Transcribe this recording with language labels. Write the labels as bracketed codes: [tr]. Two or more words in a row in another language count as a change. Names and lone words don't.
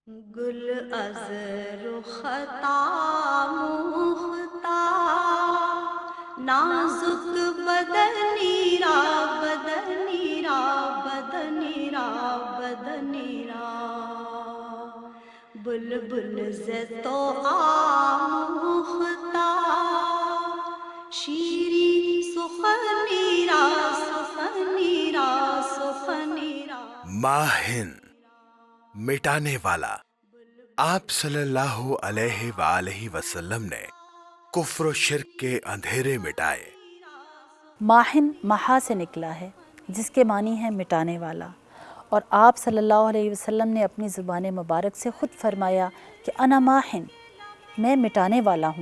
[fa] گل از رختا مختا نازک بدنی را بدنی را بدنی را بدنی را بلبل ز تو آموختا شیری سخنی را سخنی را سخنی را [ur] ماہن مٹانے والا۔ آپ [ar] صلی اللہ علیہ وآلہ وسلم [ur] نے کفر و شرک کے اندھیرے مٹائے۔ ماہن محا سے نکلا ہے جس کے معنی ہے مٹانے والا، اور آپ [ar] صلی اللہ علیہ وسلم [ur] نے اپنی زبان مبارک سے خود فرمایا کہ [ar] انا ماہن، [ur] میں مٹانے والا ہوں۔